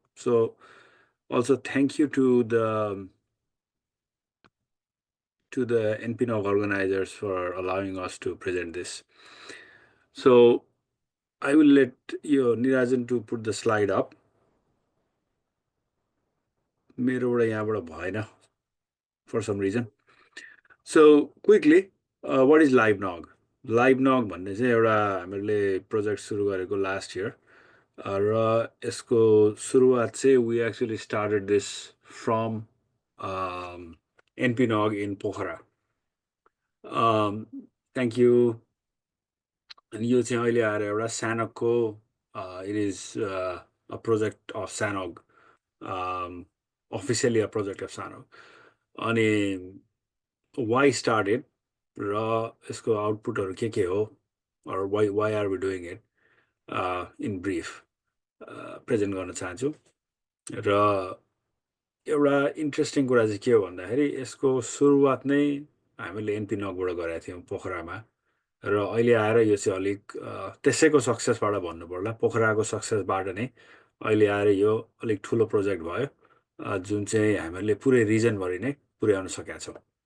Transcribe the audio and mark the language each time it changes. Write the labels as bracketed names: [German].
[English] So also thank you to the npnog organizers for allowing us to present this. So I will let Nirajan to put the slide up. [Nepali] मेरोबाट यहाँबाट भएन [English] for some reason. So quickly, what is LiveNog? [Nepali] LiveNog भन्ने चाहिँ एउटा हामीले project सुरु गरेको [English] last year. [Nepali] र यसको सुरुवात चाहिँ [English] we actually started this from npnog in Pokhara. Thank you. [Nepali] अनि यो चाहिँ अहिले आएर एउटा सानोको [English] it is a project of Sanog, officially a project of Sanog. [Nepali] अनि [English] why started [Nepali] र यसको आउटपुटहरु के हो [English] or why are we doing it in brief [Nepali] present गर्न चाहन्छु. र एउटा इन्ट्रेस्टिङ कुरा चाहिँ के हो भन्दाखेरि यसको सुरुवात नै हामीले npnog बाट गरेका थियौं पोखरामा र अहिले आएर यो चाहिँ अलिक त्यसैको सक्सेसबाट भन्नु पर्ला. पोखराको सक्सेसबाट नै अहिले आएर यो अलिक ठूलो प्रोजेक्ट भयो जुन चाहिँ हामीले पुरै रिजन भरि नै पुर्याउन सकेका छौं.